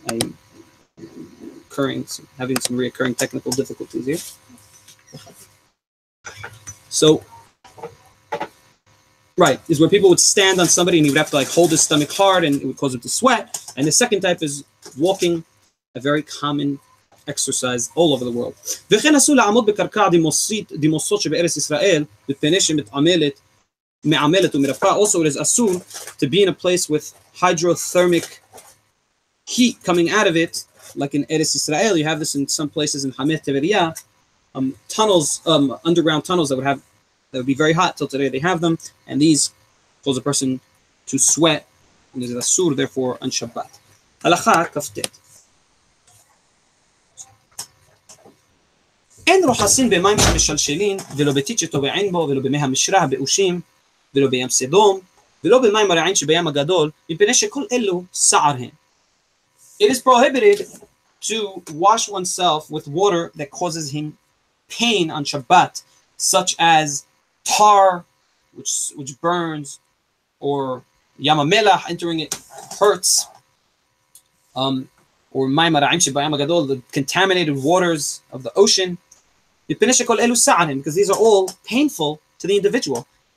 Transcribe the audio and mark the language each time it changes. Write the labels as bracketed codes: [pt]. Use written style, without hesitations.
[en] I'm having some reoccurring technical difficulties here. So right is where people would stand on somebody and he would have to like hold his stomach hard and it would cause him to sweat. And the second type is walking, a very common exercise all over the world. [he] וכן אסור לעמוד בקרקע דמוסות שבארץ ישראל, מפני מעמלת ומרפאה. [en] Also, it is asur to be in a place with hydrothermic heat coming out of it, like in Eretz Israel. You have this in some places in Hameh Teveriya, tunnels, underground tunnels that would be very hot. Till today they have them, and these cause a person to sweat, and it is asur therefore on Shabbat. Halacha kaftet. [he] אין רוחסין במים המשלשלים, ולא בטיט שטובעין בו, ולא במי המשרה הבאושים, ולא בים סדום, ולא במים הרעין שבים הגדול, מפני שכל אלו סער הם. [en] It is prohibited to wash oneself with water that causes him pain on Shabbat, such as tar, which burns, or Yam HaMelach, entering it hurts, or [he] מים הרעין שבים הגדול, [en] the contaminated waters of the ocean, because these are all painful to the individual.